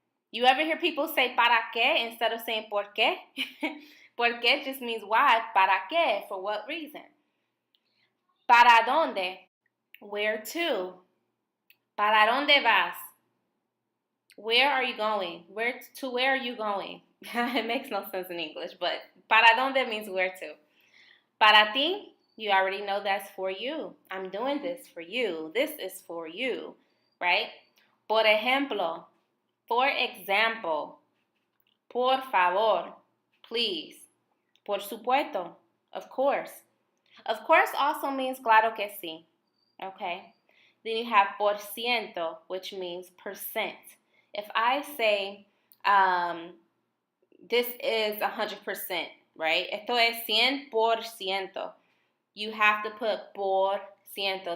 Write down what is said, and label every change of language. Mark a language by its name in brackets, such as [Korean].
[English] You ever hear people say [Spanish] para qué [English] instead of saying [Spanish] por qué? Por qué [English] just means why. [Spanish] Para qué? [English] For what reason? [Spanish] Para dónde? [English] Where to? [Spanish] ¿Para dónde vas? [English] Where are you going? Where are you going? It makes no sense in English, but [Spanish] para dónde [English] means where to. [Spanish] Para ti, [English] you already know that's for you. I'm doing this for you. This is for you, right? [Spanish] Por ejemplo, [English] for example, [Spanish] por favor, [English] please, [Spanish] por supuesto, [English] of course. Of course also means [Spanish] claro que sí, [English] okay? Then you have [Spanish] por ciento, [English] which means percent. If I say this is 100%, right? [Spanish] Esto es 100%. [English] You have to put [Spanish] por ciento.